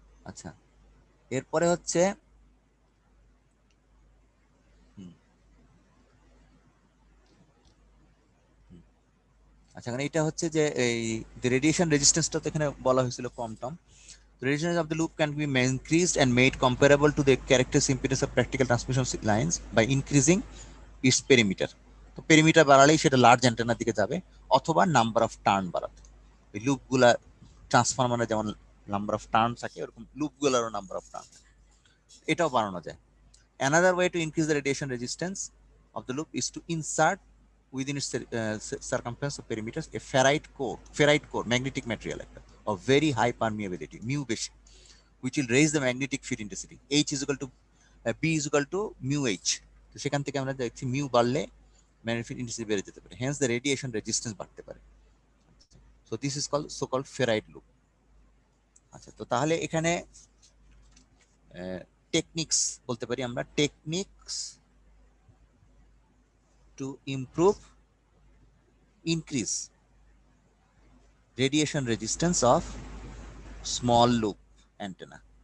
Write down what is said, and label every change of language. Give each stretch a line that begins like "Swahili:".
Bangla: আচ্ছা, এরপরে হচ্ছে আচ্ছা, এখানে এটা হচ্ছে যে এই রেডিয়েশন রেজিস্ট্যান্সটা তো এখানে বলা হয়েছিল কম Tom.
English: The resistance of the loop can be increased and made comparable to the characteristic impedance of practical transmission lines by increasing its perimeter.
Bangla: তো পেরিমিটার বাড়ালেই সেটা লার্জ অ্যান্টেনার দিকে যাবে, অথবা নাম্বার অফ টার্ন বাড়াতে। এই লুপগুলা ট্রান্সফরমারে যেমন নাম্বার অফ টার্ন থাকে, ওরকম লুপগুলারও নাম্বার অফ টার্ন, এটাও বাড়ানো যায়।
English: Another way to increase the radiation resistance of the loop is to insert within its circumference of perimeters a ferrite core, magnetic material of very high permeability, mu বেশি, which will raise the magnetic field intensity. H is equal to B is equal to mu H.
Bangla: তো সেখান থেকে আমরা দেখছি mu বাড়লে
English: magnetic field intensity
Bangla: বেড়ে যেতে পারে,
English: hence the radiation resistance
Bangla: বাড়তে পারে।
English: So this is called so-called ferrite loop.
Bangla: আচ্ছা, তো তাহলে এখানে টেকনিক্স বলতে পারি আমরা, techniques
English: to improve, increase radiation resistance of small loop antenna.